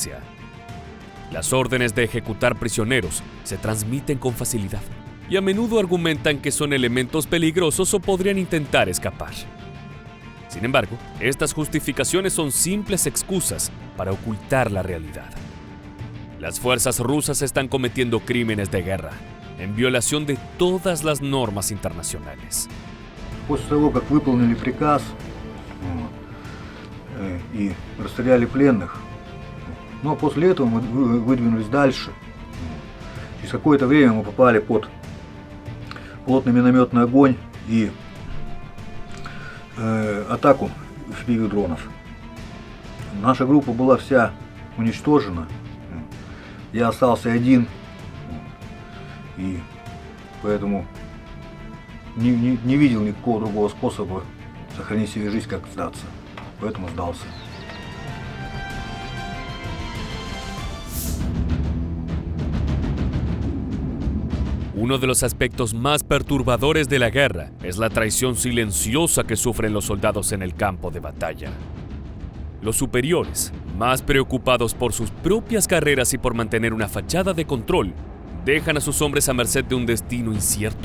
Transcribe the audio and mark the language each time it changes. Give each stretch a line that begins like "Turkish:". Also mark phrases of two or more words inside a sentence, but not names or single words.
Spanish: Las órdenes de ejecutar prisioneros se transmiten con facilidad, y a menudo argumentan que son elementos peligrosos o podrían intentar escapar. Sin embargo, estas justificaciones son simples excusas para ocultar la realidad. Las fuerzas rusas están cometiendo crímenes de guerra, en violación de todas las normas internacionales.
Russian: После того, как выполнили приказ и расстреляли пленных, но после этого мы выдвинулись дальше. Через какое-то время мы попали под плотный минометный огонь и атаку FPV-дронов. Наша группа была вся уничтожена. Я остался один. И поэтому не видел никакого другого способа сохранить себе жизнь, как сдаться. Поэтому сдался.
Spanish: Uno de los aspectos más perturbadores de la guerra es la traición silenciosa que sufren los soldados en el campo de batalla. Los superiores, más preocupados por sus propias carreras y por mantener una fachada de control, dejan a sus hombres a merced de un destino incierto.